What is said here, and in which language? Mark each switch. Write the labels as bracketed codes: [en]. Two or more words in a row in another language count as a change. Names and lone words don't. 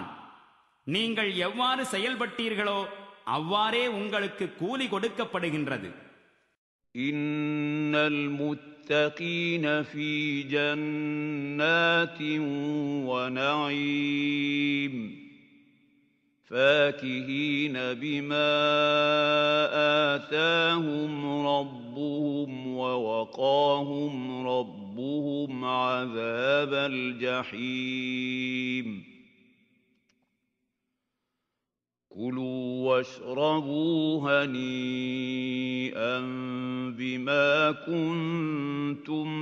[ta] நீங்கள் எவ்வாறு செயல்பட்டீர்களோ அவ்வாறே உங்களுக்கு கூலி கொடுக்கப்படுகின்றது. [ar] إن المتقين في جنات ونعيم فاكهين بما آتاهم ربهم ووقاهم ربهم عذاب الجحيم كلوا واشربوا هنيئا بما كنتم